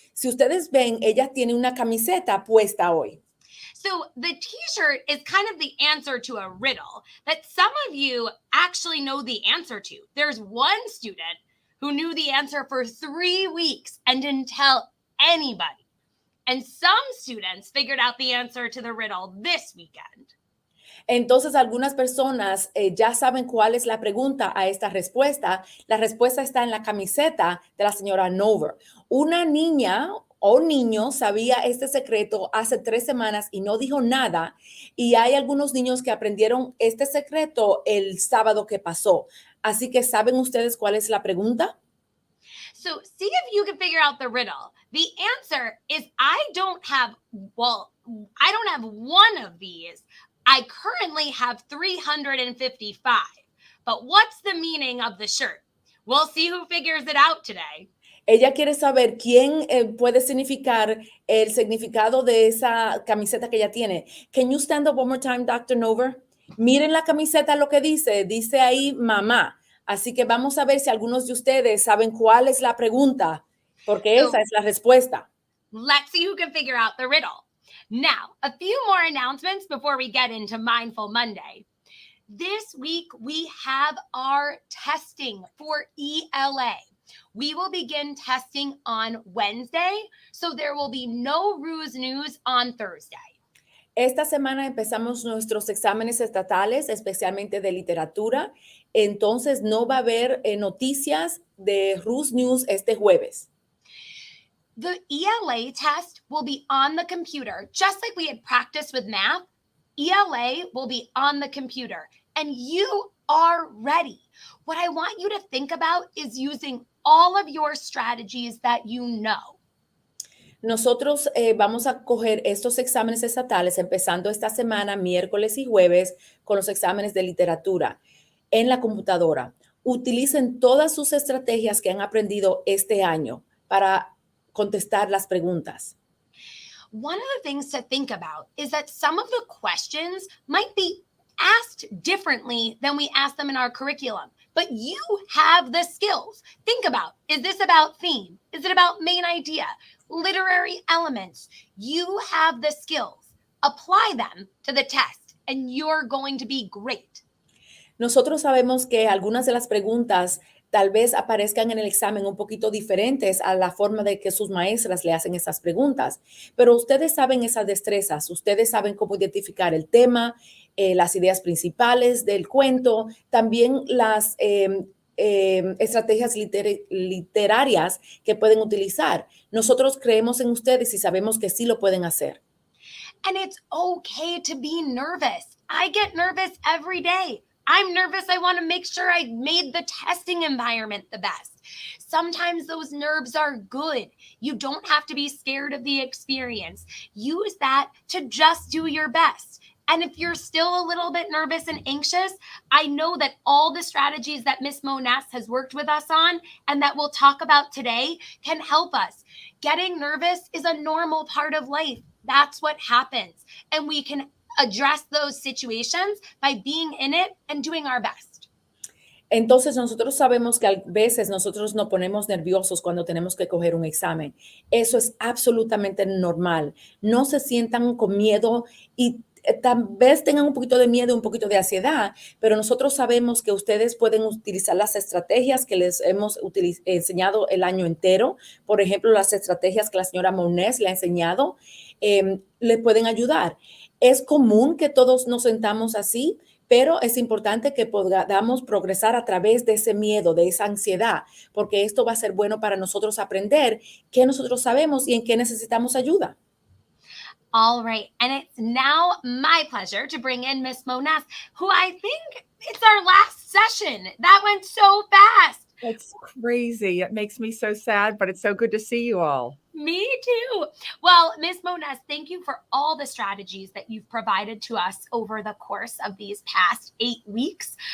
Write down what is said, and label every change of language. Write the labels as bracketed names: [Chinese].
[Spanish] Si ustedes ven, ella tiene una camiseta puesta hoy. [English] So the t-shirt is kind of the answer to a riddle that some of you actually know the answer to. There's one student who knew the answer for 3 weeks and didn't tell anybody. And some students figured out the answer to the riddle this weekend. [Spanish] Entonces, algunas personas ya saben cuál es la pregunta a esta respuesta. La respuesta está en la camiseta de la señora Nover. Una niña o niño sabía este secreto hace 3 semanas y no dijo nada. Y hay algunos niños que aprendieron este secreto el sábado que pasó. Así que, ¿saben ustedes cuál es la pregunta? [English] So see if you can figure out the riddle. The answer is I don't have one of these. I currently have 355. But what's the meaning of the shirt? We'll see who figures it out today. [Spanish] Ella quiere saber quién puede significar el significado de esa camiseta que ella tiene. [English] Can you stand up one more time, Dr. Nover? [Spanish] Miren la camiseta lo que dice ahí mamá. Así que vamos a ver si algunos de ustedes saben cuál es la pregunta, porque esa [English] So [Spanish] es la respuesta. [English] let's see who can figure out the riddle. Now, a few more announcements before we get into Mindful Monday. This week, we have our testing for ELA. We will begin testing on Wednesday, so there will be no Roos news on Thursday. [Spanish] Esta semana empezamos nuestros exámenes estatales, especialmente de literatura. Entonces no va a haber noticias de Rus News este jueves. [English] The ELA test will be on the computer, just like we had practiced with math. ELA will be on the computer, and you are ready. What I want you to think about is using all of your strategies that you know. [Spanish] Nosotros vamos a coger estos exámenes estatales empezando esta semana, miércoles y jueves, con los exámenes de literatura en la computadora. Utilicen todas sus estrategias que han aprendido este año para contestar las preguntas. [English] One of the things to think about is that some of the questions might be asked differently than we ask them in our curriculum, but you have the skills. Think about, is this about theme? Is it about main idea? Literary elements? You have the skills. Apply them to the test and you're going to be great. [Spanish] Nosotros sabemos que algunas de las preguntas tal vez aparezcan en el examen un poquito diferentes a la forma de que sus maestras le hacen esas preguntas, pero ustedes saben esas destrezas, ustedes saben cómo identificar el tema, las ideas principales del cuento, también las estrategias literarias que pueden utilizar. Nosotros creemos en ustedes y sabemos que sí lo pueden hacer. [English] And it's okay to be nervous. I get nervous every day. I'm nervous. I want to make sure I made the testing environment the best. Sometimes those nerves are good. You don't have to be scared of the experience. Use that to just do your best. And if you're still a little bit nervous and anxious, I know that all the strategies that Miss Monas has worked with us on and that we'll talk about today can help us. Getting nervous is a normal part of life. That's what happens. And we can address those situations by being in it and doing our best. [Spanish] Entonces nosotros sabemos que a veces nosotros nos ponemos nerviosos cuando tenemos que coger un examen. Eso es absolutamente normal. No se sientan con miedo y tal vez tengan un poquito de miedo, un poquito de ansiedad, pero nosotros sabemos que ustedes pueden utilizar las estrategias que les hemos enseñado el año entero. Por ejemplo, las estrategias que la señora Monés le ha enseñado, le pueden ayudar. Es común que todos nos sentamos así, pero es importante que podamos progresar a través de ese miedo, de esa ansiedad, porque esto va a ser bueno para nosotros aprender qué nosotros sabemos y en qué necesitamos ayuda. [English] All right. And it's now my pleasure to bring in Miss Monas, who I think it's our last session. That went so fast. It's crazy. It makes me so sad, but it's so good to see you all. Me too. Well, Miss Monas, thank you for all the strategies that you've provided to us over the course of these past 8 weeks.